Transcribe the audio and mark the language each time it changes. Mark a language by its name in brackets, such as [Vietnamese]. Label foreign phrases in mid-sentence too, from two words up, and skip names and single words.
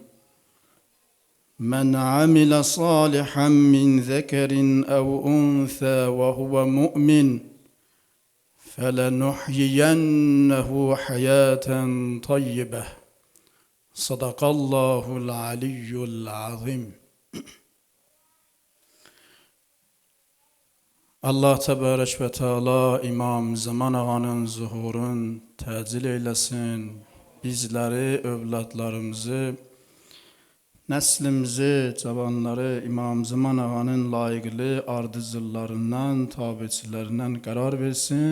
[Arabic] من عمل صالحا من ذكر أو أنثى وهو مؤمن فلنحيينه حياة طيبة. صدق الله العلي العظيم. الله تبارك وتعالى [Azerbaijani] İmam Zaman Ağa'nın zuhurun təcil eylesin. Bizleri, övladlarımızı, nəslimizi, cavanları İmam Zaman Ağa'nın layıqlı ardıcıllarından, tabiçilerinden qərar versin.